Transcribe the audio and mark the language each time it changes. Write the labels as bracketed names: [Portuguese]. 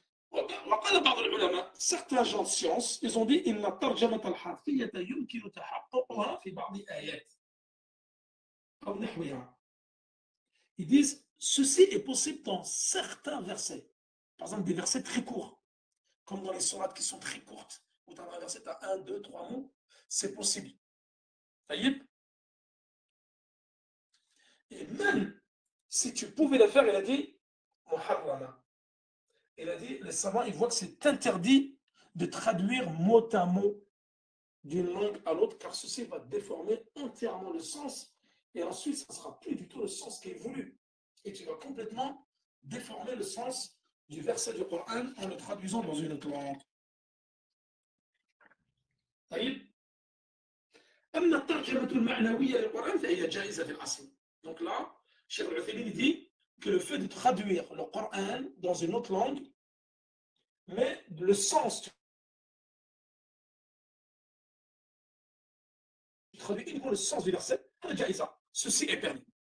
[Arabic] وقال بعض العلماء [French] certains gens de science ils ont dit [Arabic] إن الترجمة الحرفية يمكن تحققها في بعض آيات أو نحوها. [French] Ils disent ceci est possible dans certains versets. Par exemple, des versets très courts, comme dans les sourates qui sont très courtes, où tu as un verset, tu as 1, 2, 3 mots, c'est possible. Et même si tu pouvais le faire, il a dit Muharrama. Il a dit, les savants, ils voient que c'est interdit de traduire mot à mot d'une langue à l'autre, car ceci va déformer entièrement le sens, et ensuite, ça ne sera plus du tout le sens qui est voulu. Et tu vas complètement déformer le sens du verset du Coran en le traduisant dans une autre langue. [Arabic] طيب أما الترجمة المعنوية للقرآن فهي جائزة في الأصل. [French] Donc là, Cheikh Al-Uthaymin dit que le fait de traduire le Coran dans une autre langue, mais le sens, tu traduis uniquement le sens du verset, ceci est permis.